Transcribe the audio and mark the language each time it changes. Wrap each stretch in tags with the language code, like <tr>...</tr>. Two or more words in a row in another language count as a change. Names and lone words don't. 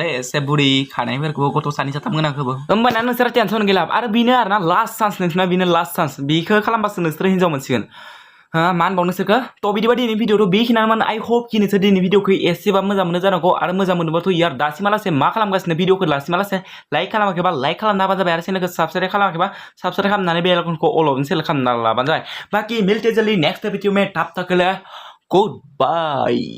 <brx>एसे बुरि खानायफोरखौबो गथ' सानै साथाम गोनांखौबो होमबाना नोंसोरा टेनसन गैला आरो बेनो आरोना</brx> <en>last chance</en> <brx>नोंसोरना बेनो</brx> <en>last chance</en> <brx>बेखौ खालामबासो नोंसोरो हिन्जाव मोनसिगोन मा होनबाव नोंसोरखो थ' बिदिबा दिनै भिडिअ'थ' बेखिनियानो</brx> <en>I hope</en> <brx>कि नोंसोर दिनै भिडिअ'खौ एसेबा मोजां मोनो जानांगौ आरो मोजां मोनोबाथ' यार दासिमालासे मा खालामगासिनो भिडिअ'खौ दासिमालासे लाइक खालामाखैबा लाइक खालामना होबानो जाबाय आरो चेनेलखौ साबस्क्राइब खालामाखैबा साबस्क्राइब खालामनानै बेल आइकनखौ अल अफ सेल खालामना लाबानो जाबाय बाखि</brx> <hi>मिलते जल्दी नेक्स्ट भिडिअ में तब तक के लिए गुड बाय।</hi>